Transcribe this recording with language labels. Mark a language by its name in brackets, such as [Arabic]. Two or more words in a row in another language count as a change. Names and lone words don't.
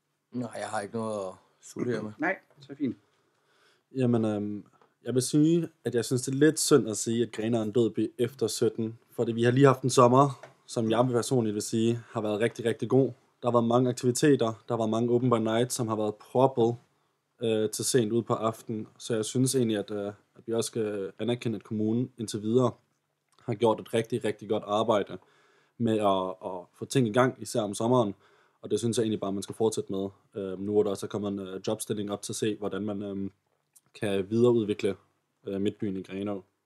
[Danish] Nej, jeg har ikke noget at supplere med. Nej, så fint. Jamen, jeg vil sige, at jeg synes, det er lidt synd at sige, at Grenaa er en død by efter 17. Fordi vi har lige haft en sommer, som jeg personligt vil sige, har været rigtig, rigtig god. Der har været mange aktiviteter, der har været mange [English] open by night, [Danish] som har været proppet til sent ud på aftenen. Så jeg synes egentlig, at vi også skal anerkende, at kommunen indtil videre har gjort et rigtig, rigtig godt arbejde med at få ting i gang, især om sommeren. Og det synes jeg egentlig bare, man skal fortsætte med. Nu er der også kommet en jobstilling op til at se, hvordan man kan videreudvikle midtbyen i Grenaa.